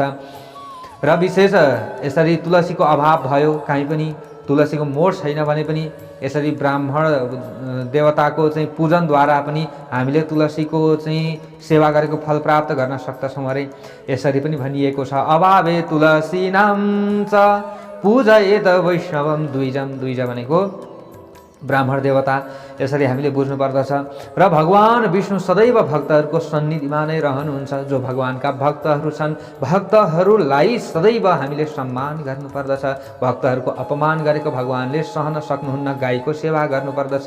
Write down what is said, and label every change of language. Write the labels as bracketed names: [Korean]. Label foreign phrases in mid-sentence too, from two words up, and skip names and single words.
[Nepali] र विशेष यसरी तुलसीको अभाव भयो, कहीँ पनि तुलसीको मोठ छैन भने पनि यसरी ब्राह्मण देवताको चाहिँ पूजनद्वारा पनि हामीले तुलसीको चाहिँ सेवा गरेको फल प्राप्त गर्न सक्दछौँ अरे। यसरी पनि भनिएको छ, [Sanskrit] अभावे तुलसी नाम च पूजयेत वैष्णवम द्विजम। [Nepali] द्विज भनेको ब्राह्मण देवता, यसरी हामीले बुझ्नुपर्दछ। र भगवान विष्णु सदैव भक्तहरूको सन्निधिमा नै रहनुहुन्छ। जो भगवानका भक्तहरू छन्, भक्तहरूलाई सदैव हामीले सम्मान गर्नुपर्दछ। भक्तहरूको अपमान गरेको भगवानले सहन सक्नुहुन्न, गाईको सेवा गर्नुपर्दछ।